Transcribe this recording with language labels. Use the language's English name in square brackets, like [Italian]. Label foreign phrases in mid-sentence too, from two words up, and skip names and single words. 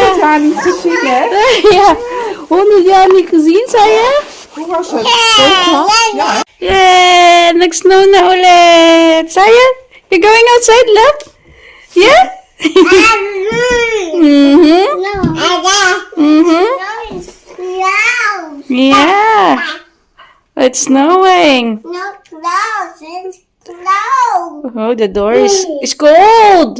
[Dutch] jaar niet gezien, hè? Ja, 100 jaar niet gezien, zei je? Hoe was het? Ja. [English] Yeah, [Filipino] nag-snow na ulit. [English] Saya, you're going outside, love? Yeah? Mm-hmm. Mm-hmm. Yeah. It's snowing. Oh, the door is cold.